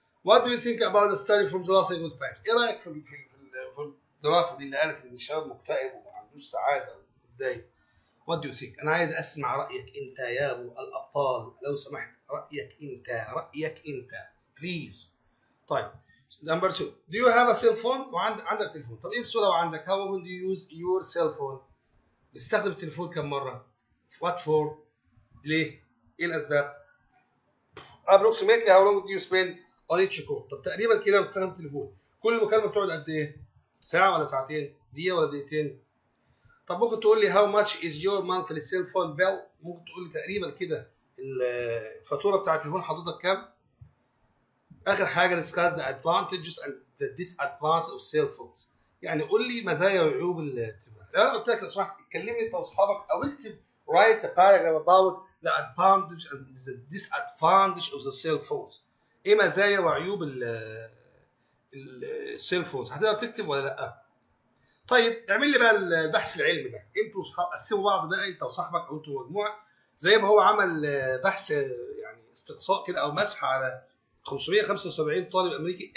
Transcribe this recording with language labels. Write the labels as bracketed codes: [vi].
[en] What do you think about the study from the Los Angeles Times؟ [ar] ايه رايك في الدراسه دي اللي قالت ان الشباب مكتئب وما عندوش سعاده ومتضايق؟ [en] What do you think؟ [ar] أنا عايز أسمع رأيك أنت يا أبو الأبطال لو سمحت. رأيك أنت please. [en] طيب number 2 do you have a cell phone؟ [ar] عندك تليفون. طب إيه السؤال لو عندك [en] how often do you use your cell phone؟ [ar] بتستخدم التليفون كم مرة؟ [en] what for؟ [ar] ليه؟ إيه الأسباب؟ [en] approximately how long do you spend on each call؟ [ar] طب تقريبا كده بتستخدم التليفون كل مكالمة بتقعد قد إيه؟ ساعة ولا ساعتين؟ دقيقة ولا دقيقتين؟ طب ممكن تقول لي [en] how much is your monthly cell phone bill؟ [ar] ممكن تقول لي تقريبا كده الفاتوره بتاعت التليفون حضرتك كام؟ اخر حاجه [en] discuss the advantages and the disadvantages of cell phones. [ar] يعني قول لي مزايا وعيوب التليفون. لو انا قلت لك لو سمحت اتكلمني انت واصحابك او اكتب [en] write a paragraph about the advantage and the disadvantage of the cell phones. [ar] ايه مزايا وعيوب السيل فونز؟ هتقدر تكتب ولا لا؟ طيب اعمل لي بقى البحث العلمي ده. انتوا اصحاب قسموا بعض بقى انت وصاحبك او انتوا مجموعه زي ما هو عمل بحث يعني استقصاء كده او مسح على 575 طالب امريكي.